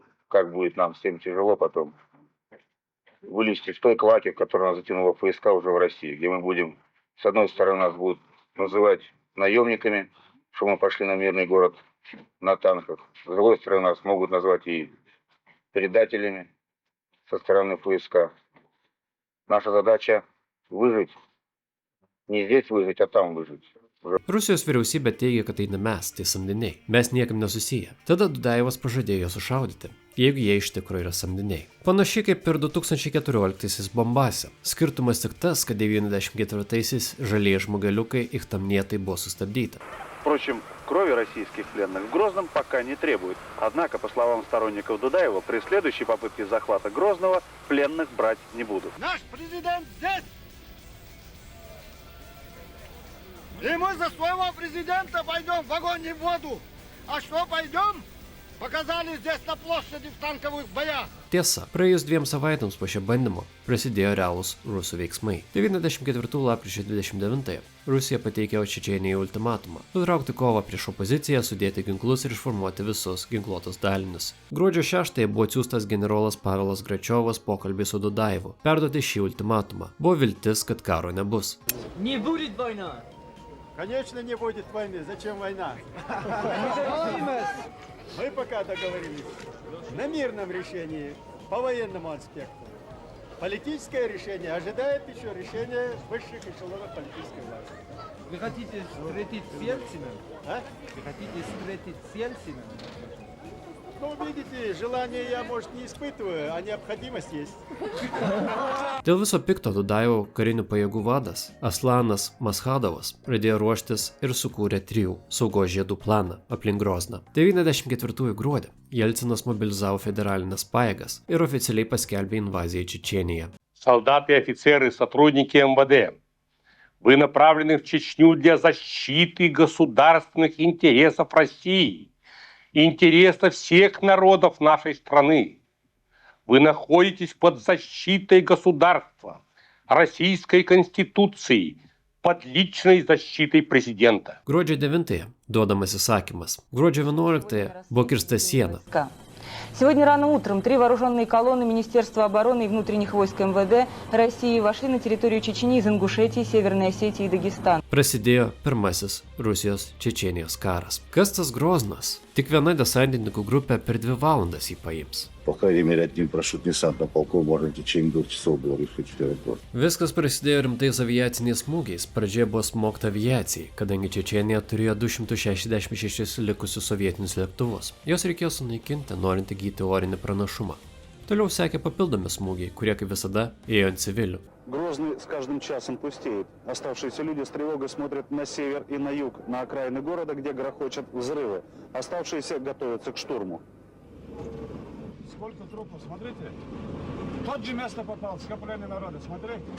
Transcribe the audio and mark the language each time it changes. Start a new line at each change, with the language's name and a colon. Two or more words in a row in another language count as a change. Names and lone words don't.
Russian: Как будет нам всем тяжело потом вылезти из той клаки, в которую нас затянуло ФСК уже в России, где мы будем, с одной стороны, нас будут называть наемниками, что мы пошли на мирный город на танках. С другой стороны, нас могут назвать и предателями со стороны ФСК. Наша задача выжить. Не здесь выжить, а там выжить.
Lithuanian: Rusijos vyriausybė teigia, kad tai ne mes, tai samdiniai. Mes niekam nesusiję. Tada Dudajevas pažadėjo sušaudyti, jeigu jie iš tikrųjų yra samdiniai. Panašiai kaip ir 2014 Bombase. Skirtumas tik tas, kad 94-aisiais žalieji žmogeliukai Ichtamnietai buvo sustabdyti.
Russian: Впрочем, крови российских пленных в Грозном пока не требует. Однако, по словам сторонников Дудаева, при следующей попытке захвата Грозного пленных брать не будут. Наш президент здесь! И мы за своего президента пойдем в огонь и в воду. А что пойдем? Показали здесь на площади в танковых боях.
Lithuanian: Tiesa, praėjus 2 savaitėms po šio bandymo prasidėjo realūs rusų veiksmai. 94 lapkričio 29 Rusija pateikė Čečėnijai ultimatumą – nutraukti kovą prieš opoziciją, sudėti ginklus ir išformuoti visus ginkluotus dalinius. Gruodžio 6 buvo atsiųstas generolas Pavelas Gračiovas pokalbį su Dudajevu, perduoti šį ultimatumą. Buvo viltis, kad karo nebus.
Russian: Не будет война! Конечно, не будет войны. Зачем война? Мы пока договорились на мирном решении по военному аспекту. Политическое решение ожидает еще решения высших эшелонов политической власти. Вы хотите встретить с Ельциным? А? Вы хотите встретить с Ельциным? Ну, видите, желание я, может, не испытываю, а необходимость есть.
Lithuanian: Dėl viso pikto Dudajevo karinių pajėgų vadas Aslanas Maschadovas pradėjo ruoštis ir sukūrė 3 saugos žiedų planą aplink Grozną. 94 gruodį Jelcinas mobilizavo federalinės pajėgas ir oficialiai paskelbė invaziją į Čečėniją.
Russian: Солдаты, офицеры, сотрудники МВД, вы направлены в Чечню для защиты государственных интересов России, интересов всех народов нашей страны. Вы находитесь под защитой государства, Российской Конституции, под личной защитой президента.
Lithuanian: Gruodžio 9 duodamas įsakymas. Gruodžio 11 buvo kirsta siena.
Russian: Сегодня рано утром 3 вооруженные колонны Министерства обороны и внутренних войск МВД России вошли на территорию Чечни из Ингушетии, Северной Осетии и Дагестана.
Lithuanian: Prasidėjo pirmasis Rusijos Čečėnijos karas. Kas tas Groznas? Tik viena desantininkų grupė per 2 valandas jį paims.
Russian: По крайней мере, одним парашютным полком можно в течение 2 часов было решить 4 города.
Lithuanian: Viskas prasidėjo rimtais aviaciniais smūgiais. Pradžioje buvo smogta aviacijai, kadangi Čečėnija turėjo 266 likusius sovietinius lėktuvus. Jos reikėjo sunaikinti, norint įgyti orinį pranašumą. Toliau sekė papildomi smūgiai, kurie kaip visada ėjo ant civilių.
Russian: Грозный с каждым часом пустеет. Оставшиеся люди с тревогой смотрят на север и на юг, на окраины города, где грохочут взрывы. Оставшиеся готовятся к штурму. Сколько трупов, смотрите. Тот же место попал, скопление народа, смотри.